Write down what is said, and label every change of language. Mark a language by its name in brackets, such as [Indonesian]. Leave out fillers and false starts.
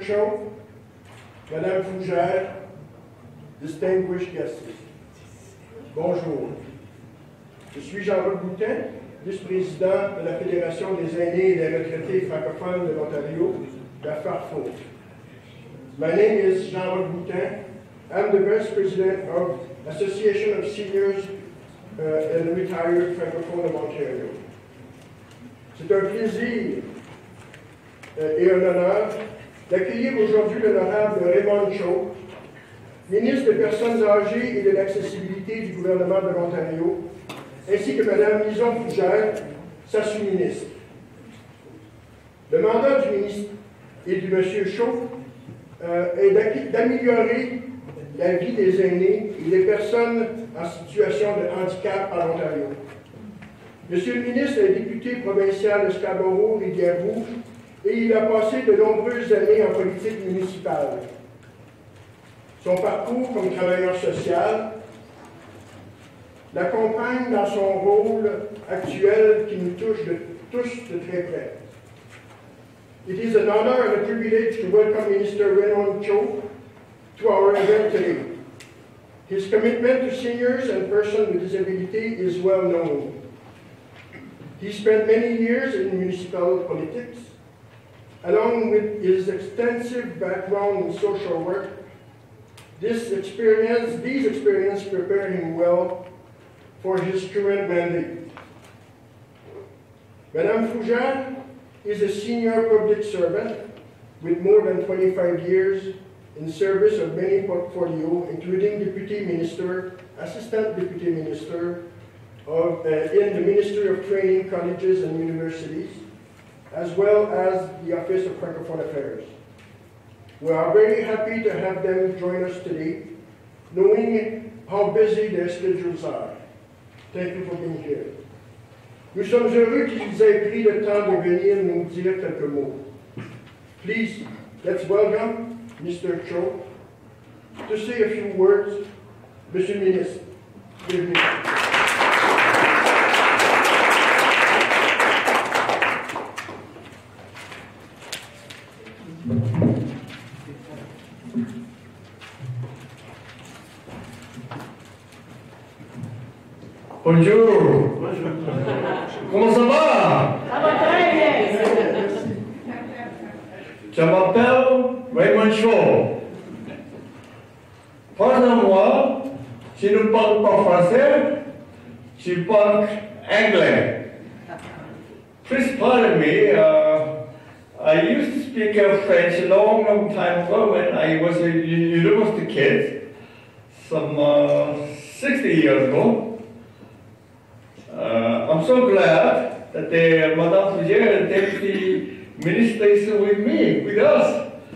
[English] Cho, Madame Fougère, distinguished guests, bonjour. [French] Je suis Jean-Roch Boutin, vice-président de la Fédération des aînés et des retraités francophones de l'Ontario, la Farfo. [English] My name is Jean-Roch Boutin. I'm the vice president of Association of Seniors and Retired Francophones of Ontario. [French] C'est un plaisir et un honneur d'accueillir aujourd'hui l'honorable Raymond Cho, ministre des Personnes âgées et de l'accessibilité du gouvernement de l'Ontario, ainsi que Mme Lison Fougère, sa sous-ministre. Le mandat du ministre et du M. Cho est d'améliorer la vie des aînés et des personnes en situation de handicap à l'Ontario. Monsieur le ministre est député provincial de Scarborough-Rivière-Rouge et il a passé de nombreuses années en politique municipale. Son parcours comme travailleur social l'accompagne dans son rôle actuel qui nous touche de très près. [English] It is an honor and a privilege to welcome Minister Raymond Cho to our event today. His commitment to seniors and persons with disability is well known. He spent many years in municipal politics. Along with his extensive background in social work, these experiences prepare him well for his current mandate. Madame Fougère is a senior public servant with more than 25 years in service of many portfolios, including Deputy Minister, Assistant Deputy Minister in the Ministry of Training, Colleges and Universities, as well as the Office of Francophone Affairs. We are very happy to have them join us today, knowing how busy their schedules are. Thank you for being here. [French] Nous sommes heureux qu'ils aient pris le temps de venir nous dire quelques mots. [English] Please, let's welcome Mr. Cho to say a few words. [French] Monsieur le ministre, bienvenue. Bonjour. Comment ça va? Ça va très bien. Je m'appelle Raymond Shaw. Pardonne-moi, je ne parle pas français, je parle anglais. [English] Please pardon me, I used to speak French a long time ago when I was a university kid, some 60 years ago. I'm so glad that Madame Fougère, the Deputy Minister, is with us.